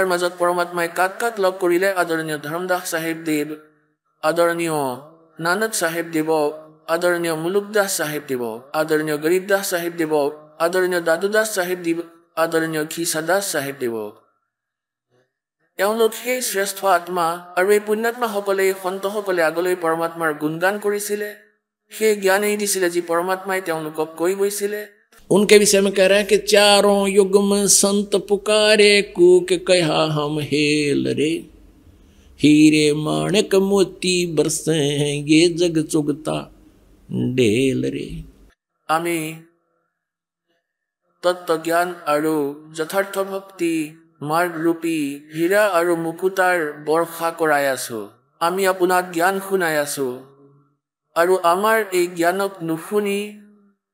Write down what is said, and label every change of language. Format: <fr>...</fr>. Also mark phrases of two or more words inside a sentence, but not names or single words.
<as>মাজত পৰমাত্মাই কাক লগ কৰিলে আদৰণীয় ধৰ্মদাস সাহেব দেৱ আদৰণীয় নানক সাহেব দেৱ আদৰণীয় মুলুকদাস সাহেব দেৱ আদৰণীয় গৰীবদাস সাহেব দেৱ আদৰণীয় দাদুদাস সাহেব দেৱ আদৰণীয় খিসাদাস সাহেব দেৱ তেওঁলোক সেই শ্ৰেষ্ঠ আত্মা আৰু এই পুণ্যাত্মাসকলে সন্তসকলে আগলৈ পৰমাত্মাৰ গুণগান কৰিছিলে সেই জ্ঞানেই দিছিলে যি পৰমাত্মাই তেওঁলোকক কৈ গৈছিলে</as> <hi>उनके विषय में कह रहे हैं कि चारों युग में संत पुकारे कूक कहा हम हेल रे हीरे माणक मोती बरसे हैं ये जग चुगता डेल रे</hi> <as>আমি তত্ত্ব জ্ঞান আৰু যথাৰ্থ ভক্তি মাৰ্গ ৰূপী হীৰা আৰু মুকুতাৰ বৰ্ষা কৰাই আছো আমি আপোনাক জ্ঞান শুনাই আছো আৰু আমাৰ এই জ্ঞানক নুশুনি</as>